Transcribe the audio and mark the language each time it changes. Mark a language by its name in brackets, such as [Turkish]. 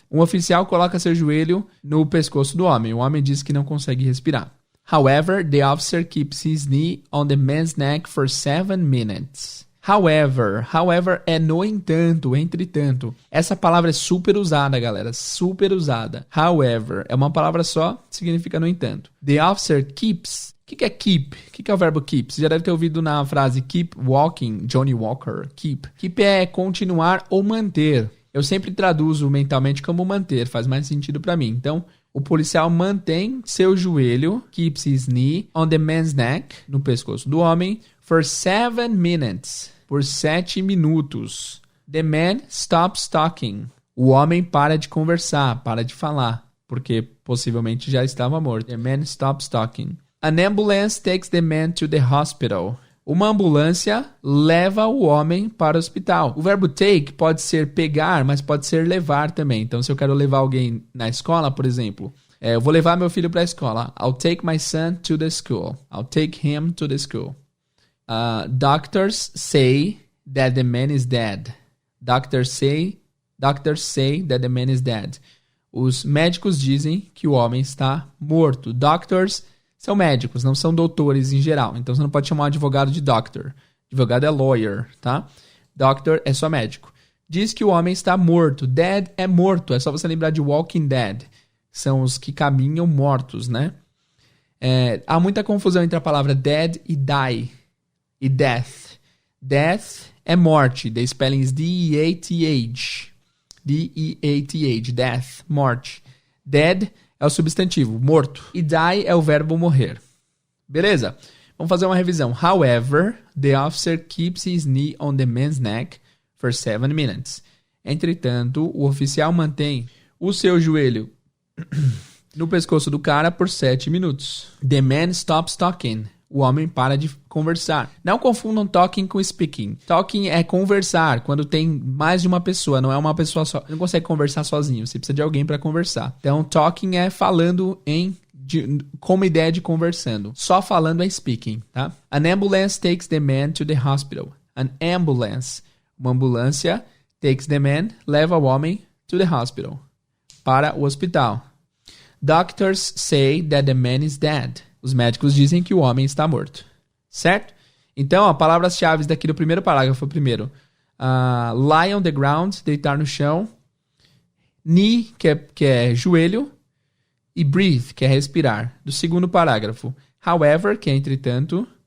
[Portuguese] Um oficial coloca seu joelho no pescoço do homem. O homem diz que não consegue respirar. [English] However, the officer keeps his knee on the man's neck for 7 minutes. [Portuguese] However é no entanto, entretanto. Essa palavra é super usada, galera, super usada. However, é uma palavra só, significa no entanto. [English] The officer keeps. [Portuguese] O que é keep? O que é o verbo keep? Você já deve ter ouvido na frase [English] keep walking, [Portuguese] Johnny Walker, keep. Keep é continuar ou manter. Eu sempre traduzo mentalmente como manter, faz mais sentido pra mim. Então, o policial mantém seu joelho, [English] keeps his knee on the man's neck, [Portuguese] no pescoço do homem, [English] for 7 minutes, [Portuguese] por 7 minutos. [English] The man stops talking. [Portuguese] O homem para de conversar, para de falar, porque possivelmente já estava morto. [English] The man stops talking. An ambulance takes the man to the hospital. [Portuguese] Uma ambulância leva o homem para o hospital. O verbo take pode ser pegar, mas pode ser levar também. Então, se eu quero levar alguém na escola, por exemplo, eu vou levar meu filho para a escola. [English] I'll take my son to the school. I'll take him to the school. Doctors say that the man is dead. Doctors say that the man is dead. [Portuguese] Os médicos dizem que o homem está morto. Doctors são médicos, não são doutores em geral. Então, você não pode chamar um advogado de doctor. Advogado é lawyer, tá? Doctor é só médico. Diz que o homem está morto. Dead é morto. É só você lembrar de Walking Dead. São os que caminham mortos, né? Há muita confusão entre a palavra dead e die. [English] E death. Death [Portuguese] é morte. [English] The spelling is D-E-A-T-H. [Portuguese] D-E-A-T-H. Death. Morte. Dead é o substantivo, morto. E die é o verbo morrer. Beleza? Vamos fazer uma revisão. [English] However, the officer keeps his knee on the man's neck for 7 minutes. [Portuguese] Entretanto, o oficial mantém o seu joelho no pescoço do cara por 7 minutos. [English] The man stops talking. [Portuguese] O homem para de conversar. Não confundam talking com speaking. Talking é conversar, quando tem mais de uma pessoa, não é uma pessoa só. Você não consegue conversar sozinho, você precisa de alguém para conversar. Então, talking é falando com uma ideia de conversando. Só falando é speaking, tá? [English] An ambulance takes the man to the hospital. An ambulance. [Portuguese] Uma ambulância [English] takes the man, [Portuguese] leva o homem [English] to the hospital. [Portuguese] Para o hospital. Doctors say that the man is dead. Os médicos dizem que o homem está morto. Certo? Então, palavras-chave daqui do primeiro parágrafo. Primeiro, [English] lie on the ground, [Portuguese] deitar no chão. Knee, que é joelho. E breathe, que é respirar. Do segundo parágrafo. However, que é entretanto.